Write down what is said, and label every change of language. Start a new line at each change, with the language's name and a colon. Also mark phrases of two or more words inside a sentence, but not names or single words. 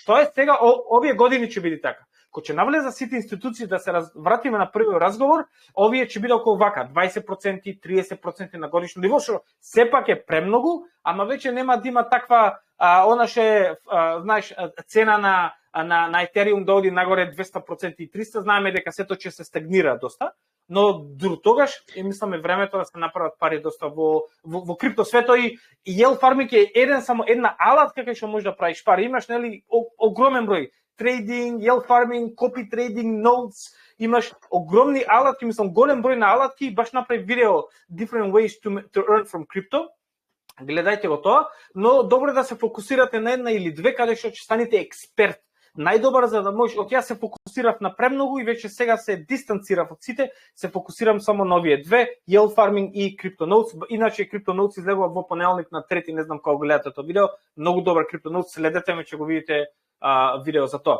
Macedonian: Тоа е сега, овие години ќе биде така. Ако ќе навлеза сите институции да се вратиме на првиот разговор, овие ќе биде околу вака 20%, 30% на годишно ниво, што сепак е премногу, ама веќе нема да има таква онаше знаеш цена на Ethereum да оди нагоре 200% и 300, знаеме дека сето ќе се стагнира доста, но дур тогаш мисламе времето да се направат пари доста во крипто свето и
English: yield farming
Macedonian: е само една алатка кај што можеш да правиш пари. Имаш нели огромен број трейдинг,
English: yield farming, copy trading, notes,
Macedonian: имаш огромни алатки, мислам голем број на алатки, баш направи видео
English: different ways to earn from crypto.
Macedonian: Гледајте го тоа, но добро е да се фокусирате на една или две каде што ќе станете експерт. Најдобар за да можеш, од ја се фокусирав на премногу и веќе сега се дистанцирав од сите, се фокусирам само на овие две,
English: yield farming
Macedonian: и CryptoNotes. Иначе CryptoNotes излегува во понеделник на 3, не знам кога гледате тоа видео, многу добар CryptoNotes, следете ме, ќе го видите видео за тоа.